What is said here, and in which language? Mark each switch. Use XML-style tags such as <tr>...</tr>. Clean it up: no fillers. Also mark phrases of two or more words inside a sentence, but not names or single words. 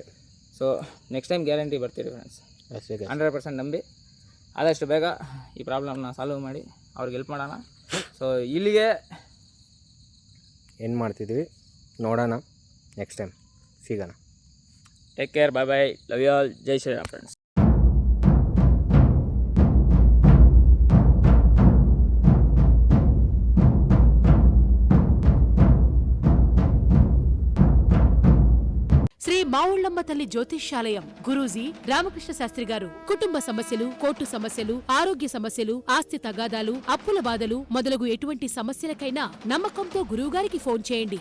<kn>ಸೊ</kn> <en>next time</en> <kn>ಗ್ಯಾರಂಟಿ ಬರ್ತೀರಿ ಫ್ರೆಂಡ್ಸ್, 100% ನಂಬಿ. ಆದಷ್ಟು ಬೇಗ ಈ ಪ್ರಾಬ್ಲಮ್ನ ಸಾಲ್ವ್ ಮಾಡಿ ಅವ್ರಿಗೆ ಹೆಲ್ಪ್ ಮಾಡೋಣ. ಸೊ ಇಲ್ಲಿಗೆ ಏನು ಮಾಡ್ತಿದ್ವಿ ನೋಡೋಣ,</kn> <en>next time</en> <kn>ಸಿಗೋಣ.</kn> <en>Take care, bye bye, love you all,</en> <kn>ಜೈ ಶ್ರೀರಾಮ್ ಫ್ರೆಂಡ್ಸ್.</kn> <te>శ్రీ మావుళ్ళమ్మ తల్లి జ్యోతిష్యాలయం గురూజీ రామకృష్ణ శాస్త్రి గారు కుటుంబ సమస్యలు, కోర్టు సమస్యలు, ఆరోగ్య సమస్యలు, ఆస్తి తగాదాలు, అప్పుల బాధలు మొదలగు ఎటువంటి సమస్యలకైనా నమ్మకంతో గురువుగారికి ఫోన్ చేయండి.</te>